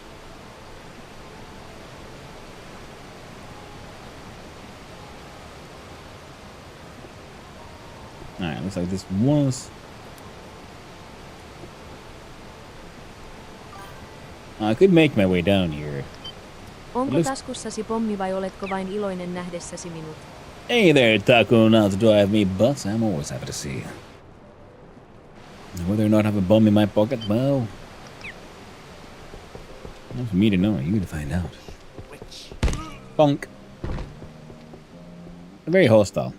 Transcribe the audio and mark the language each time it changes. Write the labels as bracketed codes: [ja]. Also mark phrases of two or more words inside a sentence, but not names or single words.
[en] Alright, looks like this was... I could make my way down here. [fi] Onko taskussasi pommi vai oletko vain iloinen nähdessäsi minut? [en] Hey there, Taco, not to drive me, but I'm always happy to see you. Whether or not I have a bomb in my pocket, well... Not for me to know, you to find out. Bonk. They're very hostile.